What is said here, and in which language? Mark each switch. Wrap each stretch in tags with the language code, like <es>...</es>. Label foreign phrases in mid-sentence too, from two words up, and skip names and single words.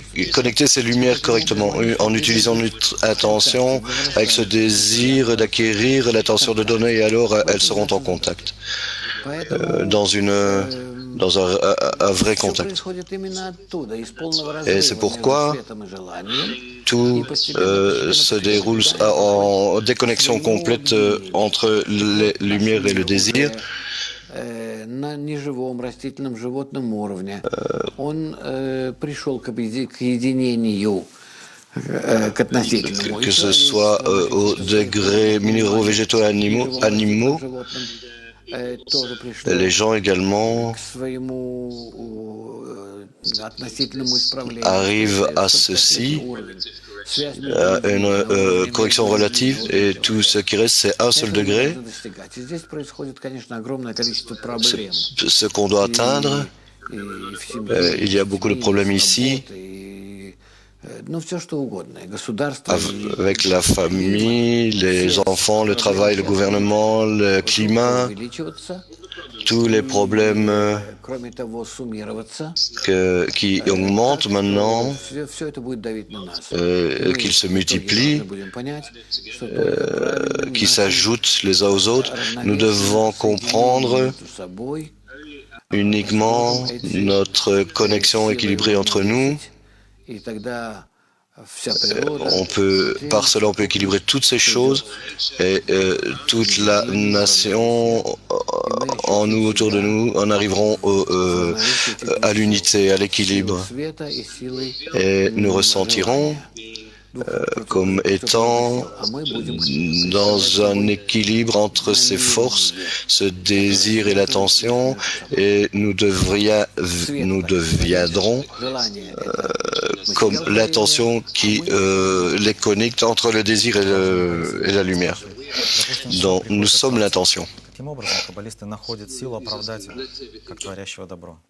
<fr>connecter ces lumières correctement en utilisant notre attention avec ce désir d'acquérir, l'attention de donner et alors elles seront en contact, dans un vrai</fr> <ru>все</ru> <fr>contact.</fr> <ru>происходит именно оттуда, из полного</ru> <fr>Et</fr> <ru>разрыва</ru> <fr>c'est</fr> <ru>между</ru> <fr>pourquoi</fr> <ru>светом и желанием.</ru> <fr>tout se déroule en déconnexion complète entre les lumières et le désir.</fr> <ru>На неживом растительном животном уровне. Он пришел к единению, к относительному.</ru> <fr>Que ce soit au degré minéraux, végétaux et animaux,</fr> <ru>Тоже пришло</ru> <fr>les gens également</fr> <ru>к своему относительному исправлению.</ru> <fr>arrivent à ceci, à une correction relative, et tout ce qui reste, c'est un seul degré.</fr> <ru>И здесь происходит, конечно, огромное количество проблем.</ru> <fr>Ce qu'on doit atteindre,</fr> <ru>И в семье,</ru> <fr>il y a beaucoup de problèmes ici,</fr> <ru>ну, все что угодно. И государство,</ru> <fr>avec la famille, les enfants, le travail, le gouvernement, le climat,</fr> <ru>увеличиваться.</ru> <fr>tous les problèmes</fr> <ru>Кроме того, суммироваться.</ru> <fr>qui augmentent maintenant,</fr> <ru>Все это будет давить на нас.</ru> <fr>qu'ils se multiplient,</fr> <ru>Мы будем понять, что только</ru> <fr>qui s'ajoutent les uns aux autres. Nous devons comprendre</fr> <ru>между собой</ru> <fr>uniquement notre connexion équilibrée entre nous.</fr> <ru>и тогда вся природа,</ru> <fr>Par cela, on peut équilibrer toutes ces choses et toute la nation en nous, autour de nous, en arriveront à l'unité, à l'équilibre.</fr> <ru>света и силы</ru> <fr>Et nous ressentirons comme étant dans un équilibre entre ces forces, ce désir et l'attention, et nous deviendrons</fr> <ru>желание.</ru> <fr>comme l'attention qui les connecte entre le désir et la lumière. Donc, nous sommes l'intention.</fr> <ru>Каким образом каббалисты находят силу оправдать его, как творящего добро?</ru>